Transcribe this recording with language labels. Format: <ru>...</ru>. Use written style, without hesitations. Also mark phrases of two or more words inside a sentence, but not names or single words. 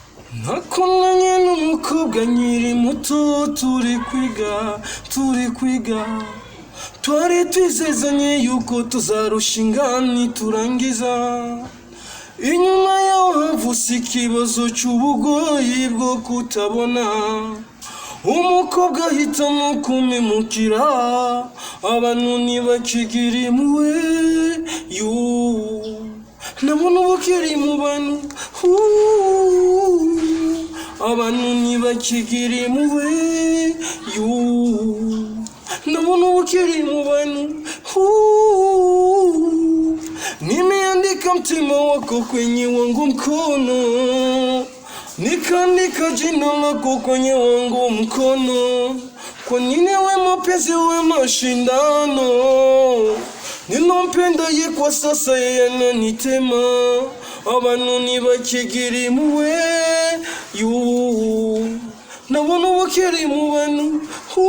<rw>Nakunanye n'umukobwa nkiri muto turi kwiga twari twizezanye yuko tuzarushinga niturangiza inyuma yaho havutse ikibazo cy'ubugoyi bwo kutabona umukobwa ahitamo kumemukira abantu ntibakigira impuhwe nabona ubukiri mu bantu abantu ntibakigira impuhwe nabona ubukiri mu bantu</rw> <sw>nimeandika mtima wako kwenye wangu mkono nikaandika jina lako kwenye wangu mkono kwa nini we mapenzi we mashindano ninampenda ye kwa sasa yeye ananitema</sw> <rw>abantu ntibakigira impuhwe nabona ubukiri mu bantu</rw>